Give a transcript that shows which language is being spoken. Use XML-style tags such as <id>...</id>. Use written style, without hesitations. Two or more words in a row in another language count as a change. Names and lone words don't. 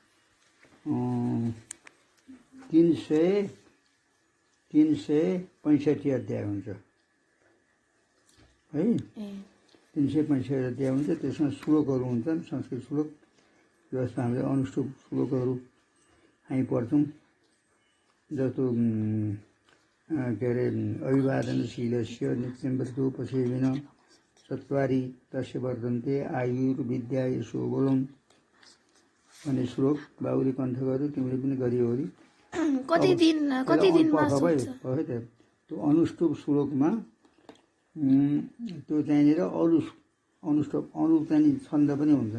<ne>365 अध्याय हुन्छ है। 365 अध्याय हुन्छ। त्यसमा श्लोकहरू हुन्छन्, संस्कृत श्लोक, जसमा हामीले अनुष्टुप श्लोकहरू हामी पढ्छौँ। जस्तो के अरे</ne> <sa>अभिवादनशीलस्य नित्यं व्रतोपसेविन चत्वारि तस्य वर्धन्ते आयुर्विद्या यसो</sa> <ne>बोलौँ भन्ने श्लोक बाबुले कण्ठ गर्यो, तिमीले पनि गरियो होरी। कति दिनमा सुत्छ? त्यो अनुष्टुप श्लोकमा त्यो त्यहाँनिर अरू चाहिँ छन्द पनि हुन्छ।</ne>